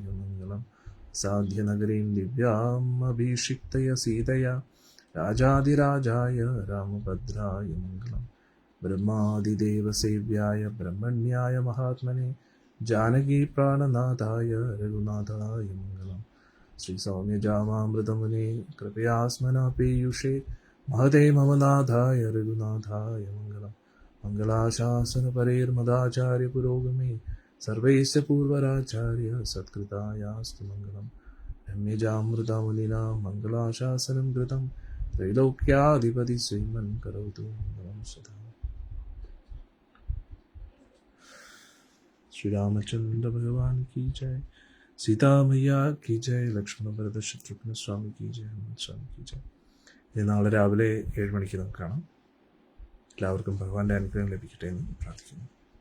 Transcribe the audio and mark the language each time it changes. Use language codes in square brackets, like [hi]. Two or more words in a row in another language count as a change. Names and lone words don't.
[sa] മംഗളം സാധ്യനഗരീം ദിവ്യാം അഭിഷിക്തയ സീതയാ രാജാധിരാജായ രാമഭദ്രായ മംഗളം ബ്രഹ്മാദിദേവസേവ്യായ ബ്രഹ്മണ്യായ മഹാത്മനെ ജാനകീ പ്രാണനാഥായ രഘുനാഥായ മംഗളം ശ്രീ സൗമ്യജാമാമൃതമുനെ കൃപയാസ്മന പീയൂഷേ महते मम नाथाय रघुनाथाय मङ्गलं मङ्गलाशासनपरेर्मदाचार्य पुरोगमे सर्वैस्य पूर्वराचार्य सत्कृतायास्तु मङ्गलं रम्यजामृतमुनिना मङ्गलाशासनं कृतं त्रैलोक्याधिपति श्रीमन् करोतु मङ्गलं सदा। [hi] श्री रामचंद्र भगवान की जय, सीता मैया की जय, लक्ष्मण भरत शत्रुघ्न स्वामी की जय, हनुमत स्वामी की जय. [ml] ഇനി നാളെ രാവിലെ 7 മണിക്ക് നമുക്ക് കാണാം. എല്ലാവർക്കും ഭഗവാന്റെ അനുഗ്രഹം ലഭിക്കട്ടെ എന്ന് പ്രാർത്ഥിക്കുന്നു.